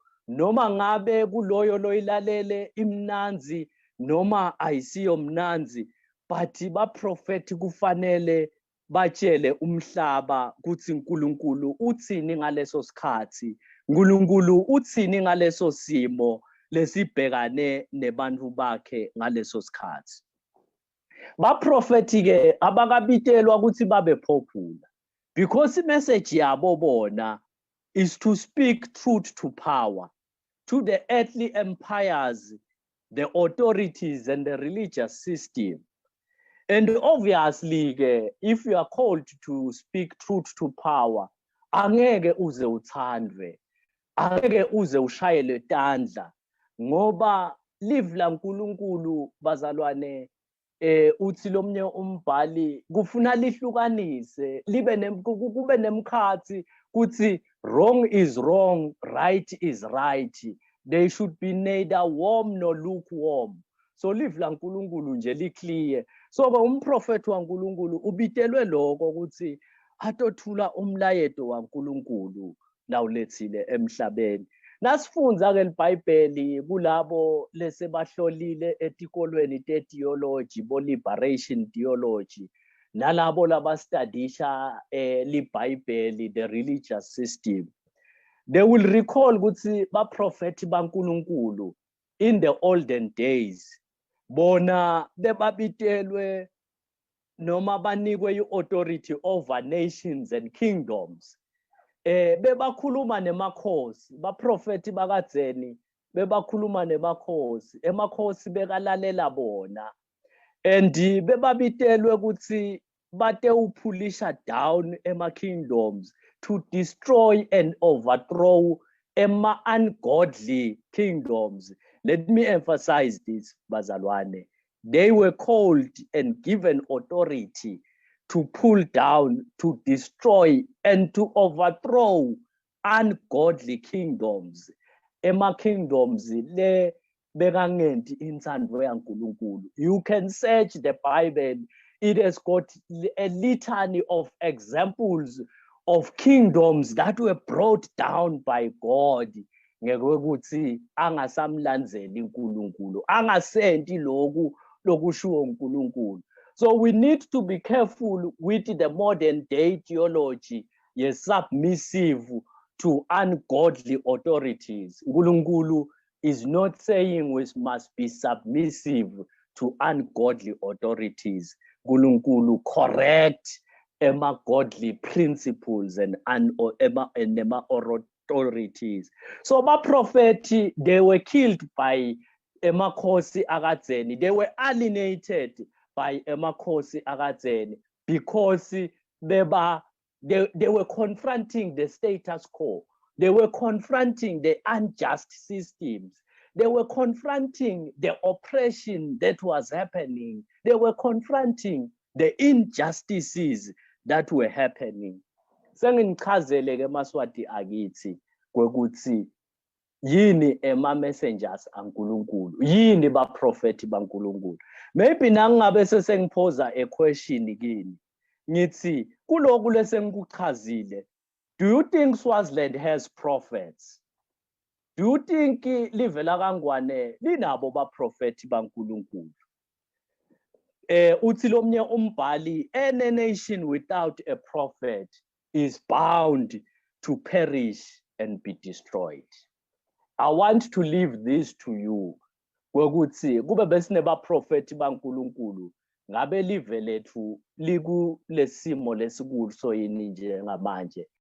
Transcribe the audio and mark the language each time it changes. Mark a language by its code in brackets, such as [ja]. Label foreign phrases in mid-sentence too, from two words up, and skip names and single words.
[ss] Noma ngabe kuloyo loyilalele imnanzi noma ayisiyo mnanzi, but baprofeti kufanele batshele umhlaba kuthi uNkulunkulu uthini ngaleso sikhathi, uNkulunkulu uthini ngaleso simo lesibhekane nebantu bakhe ngaleso sikhathi. Baprofeti ke abakabitelwa ukuthi babe [en] popular, because [ss] imessage yabo bona [en] is to speak truth to power, to the earthly empires the authorities and the religious system. And obviously, if you are called to speak truth to power, [ss] angeke uze uthandwe, angeke uze ushayele tandla, ngoba live la nkulunkulu bazalwane, uthi lomnye umbhali kufuna lihlukanise kube nemkhathi kuthi [en] wrong is wrong, right is right. They should be neither warm nor lukewarm. [ss] So live la nkulunkulu nje li-clear. So umprofethi wankulunkulu ubitelwe lokho ukuthi atothula umlayeto wankulunkulu lawulethile emhlabeni. Nasifundza-ke libhayibheli kulabo lesebahlolile etikolweni te-theology, bo- [en] liberation theology, [ss] nalabo labastadisha libhayibheli, [en] the religious system. They will recall [ss] ukuthi baprofethi bankulunkulu [en] in the olden days, [ss] bona bebabitelwe noma banikwe [en] i-authority over nations and kingdoms. Bebakhuluma nemakhosi, baprofethi bakadzeni bebakhuluma nemakhosi, emakhosi bekalalela bona, and bebabitelwe ukuthi batewuphulisha down ema-kingdoms to destroy and overthrow ungodly kingdoms. Let me emphasize this, bazalwane. They were called and given authority to pull down, to destroy, and to overthrow ungodly kingdoms. [ss] Ema kingdoms le bekangenti insandvo yankulunkulu. [en] You can search the Bible. It has got a litany of examples of kingdoms that were brought down by God. [ss] Ngekuthi angasamlandzeli uNkulunkulu, angasenti lokushiwo uNkulunkulu. [en] So we need to be careful with the modern day theology, yes, submissive to ungodly authorities. Unkulunkulu is not saying we must be submissive to ungodly authorities. Unkulunkulu correct godly principles and authorities. So my prophet, they were killed by [ss] emakhosi akadzeni. [en] They were alienated by [ss] emakhosi akadzeni [en] because they were confronting the status quo. They were confronting the unjust systems. They were confronting the oppression that was happening. They were confronting the injustices that were happening. [ss] Sengichazele ke maswati akithi kwekuthi yini messengers ankulunkulu, yini baprofethi bankulunkulu. Maybe nangabe sesengiphosa [en] a question [ss] kini ngithi kuloku lesengikuchazile, [en] do you think Swaziland has prophets? Do you think [ss] livela kangwane linabo baprofethi bankulunkulu? Uthi lomnye umbhali, [en] any nation without a prophet is bound to perish and be destroyed. I want to leave this to you. [ss] Kwekuthi kube besinebaprofethi bankulunkulu, ngabe live lethu liku lesimo lesikuso yini nje ngamanje.